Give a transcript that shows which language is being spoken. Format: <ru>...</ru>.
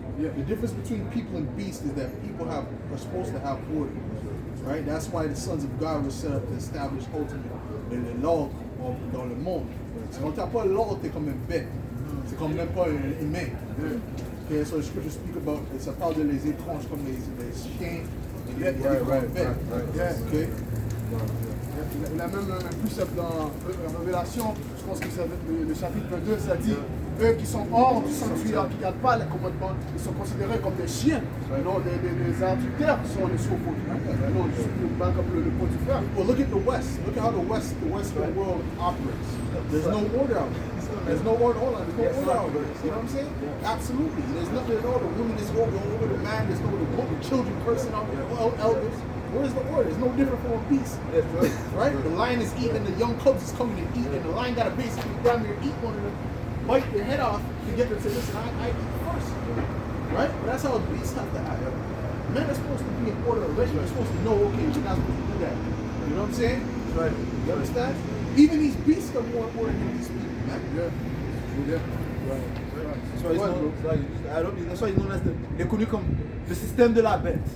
<en>The difference between people and beasts is that people are supposed to have order, right? That's why the sons of God were set up to establish ultimate law</en> <fr>dans le monde. Si on t'a pas l'ordre, t'es comme une bête. C'est comme même pas un humain.</fr> <en>Okay, so the scripture speak about,</en> <fr>ça parle de les étranges comme les chiens et les bêtes. Okay? Il a même un précepte dans la Révélation, je pense que c'est le chapitre 2, ça dit eux qui sont hors du sanctuaire, qui ne gardent pas les commandements, ils sont considérés comme des chiens. Non, les adultères sont les sauveaux. Non, back up le point du frère.</fr> <en>Well, look at the West. Look at how the Western world operates. There's no order out there. There's no order. Hold on, there's no order out there. You know what I'm saying? Absolutely. There's nothing at all. The woman is over the man. There's no the children cursing out the elders. Where's the order? It's no different from a beast. Right? The lion is eating, the young cubs is coming and eating, and the lion got to basically down there eat one of them, bite their head off to get them to say, listen, I eat first. Right? But that's how beasts have to act. Men are supposed to be in order already. You're supposed to know, okay, you're not supposed to do that. You know what I'm saying? Right. You understand? Even these beasts are more important than these people, man. Yeah. Right. That's why</en> <fr>il est connu comme le système de la bête.</fr>